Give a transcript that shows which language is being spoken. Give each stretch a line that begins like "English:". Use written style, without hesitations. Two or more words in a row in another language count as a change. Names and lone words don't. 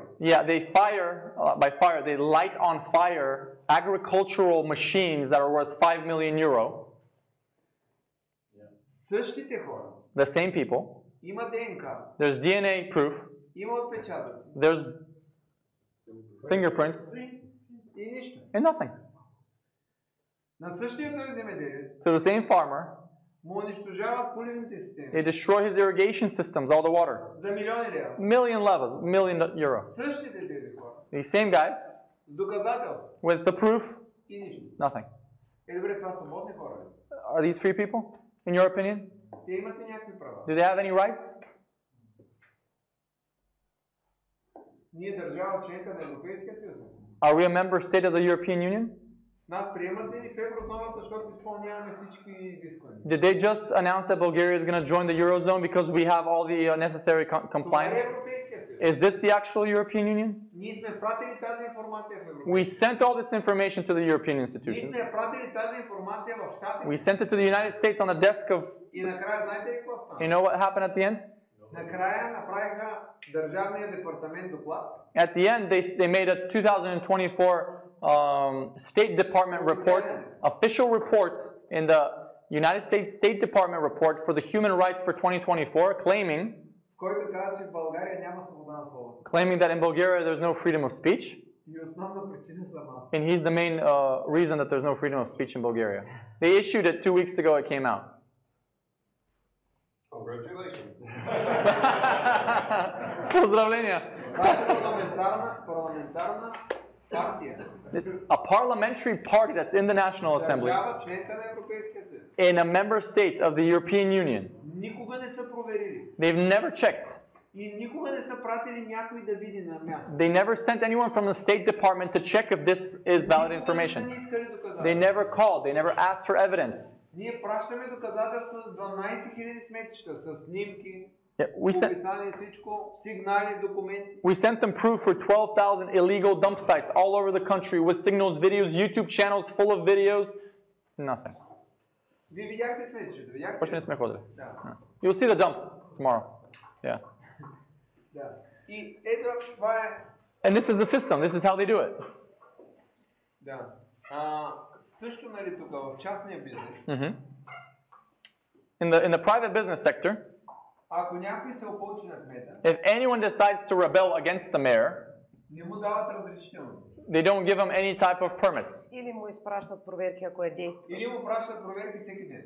English: yeah, they they light on fire agricultural machines that are worth 5 million euro.
Bulgarian: Същите хора
English: The same people.
Bulgarian: има ДНК,
English: There's DNA proof.
Bulgarian: има отпечатъци
English: There's fingerprints
Bulgarian: и нищо.
English: and nothing.
Bulgarian: На същия той земеделец
English: To the same farmer,
Bulgarian: му унищожават поливните системи
English: they destroy his irrigation systems, all the water.
Bulgarian: за милиони лева.
English: Million euro.
Bulgarian: Същите тези хора
English: These same guys
Bulgarian: с доказателства
English: with the proof,
Bulgarian: и нищо.
English: nothing.
Bulgarian: Добре, това свободни хора ли?
English: Are these free people, in your opinion?
Bulgarian: Те имат ли някакви права?
English: Do they have any rights?
Bulgarian: Ние държава членка на Европейския съюз.
English: Are we a member state of the European Union?
Bulgarian: Нас приемат ли в еврозоната, защото изпълняваме всички изисквания?
English: Did they just announce that Bulgaria is going to join the Eurozone because we have all the necessary
Bulgarian: Това е
English: compliance?
Bulgarian: Европейския съюз.
English: Is this the actual European Union?
Bulgarian: Ние сме пратили тази информация в Европа.
English: We sent all this information to the European
Bulgarian: Ние
English: institutions.
Bulgarian: сме пратили тази информация в Щатите.
English: We sent it to the United States on the desk of...
Bulgarian: И накрая знаете ли какво стана?
English: You know what happened at the end?
Bulgarian: Накрая направиха Държавния департамент доклад.
English: At the end, they made a 2024 State Department report, official report in the United States State Department report for the human rights for 2024, claiming
Bulgarian: Който каза, че в България няма свобода на словото.
English: claiming that in Bulgaria there's no freedom of speech,
Bulgarian: И основна причина съм аз.
English: and he's the main reason that there's no freedom of speech in Bulgaria. They issued it 2 weeks ago, it came out. Congratulations.
Bulgarian: Поздравления! Това е парламентарна партия.
English: A parliamentary party that's in the National Assembly,
Bulgarian: Държава членка на Европейския съюз.
English: in a member state of the European Union.
Bulgarian: Никога не са проверили.
English: They've never checked.
Bulgarian: И никога не са пратили някой да види на място.
English: They never sent anyone from the State Department to check if this is valid
Bulgarian: Никога не са
English: information.
Bulgarian: ни искали доказателства.
English: They never called, they never asked for evidence.
Bulgarian: Ние пращаме доказателства с 12 000 сметища, с снимки,
English: Yeah,
Bulgarian: описание всичко, сигнали, документи.
English: we sent them proof for 12,000 illegal dump sites all over the country with signals, videos, YouTube channels full of videos. Nothing.
Bulgarian: Вие видяхте сметището, видяхте? Почти не сме ходили. Да.
English: You'll see the dumps tomorrow. Yeah.
Bulgarian: Да. И ето, това е...
English: And this is the system. This is how they do it.
Bulgarian: Да. Също, нали, тук в частния бизнес, Mhm.
English: In the private business sector,
Bulgarian: ако някой се опълчи на кмета,
English: if anyone decides to rebel against the mayor,
Bulgarian: не му дават разрешително.
English: they don't give him any type of permits.
Bulgarian: Или му изпращат проверки, ако е действащ. Или му пращат проверки всеки ден.